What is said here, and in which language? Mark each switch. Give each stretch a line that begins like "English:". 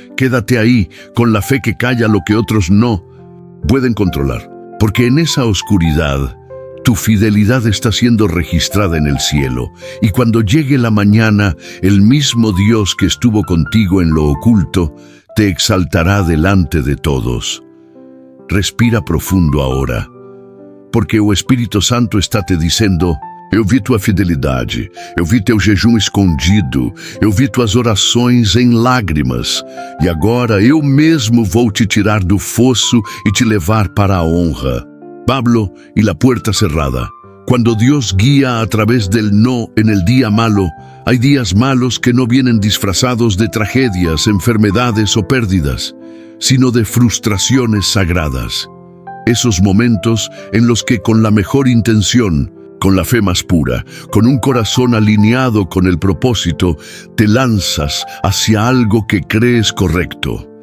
Spanish: Quédate ahí, con la fe que calla lo que otros no pueden controlar, porque en esa oscuridad, tu fidelidad está siendo registrada en el cielo, y cuando llegue la mañana, el mismo Dios que estuvo contigo en lo oculto, te exaltará delante de todos.
Portuguese: Respira profundo agora, porque o Espírito Santo está te dizendo: eu vi tua fidelidade, eu vi teu jejum escondido, eu vi tuas orações em lágrimas, e agora eu mesmo vou te tirar do fosso e te levar para a honra.
Spanish: Pablo y la puerta cerrada. Cuando Dios guía a través del no en el día malo, hay días malos que no vienen disfrazados de tragedias, enfermedades o pérdidas, sino de frustraciones sagradas. Esos momentos en los que con la mejor intención, con la fe más pura, con un corazón alineado con el propósito, te lanzas hacia algo que crees correcto.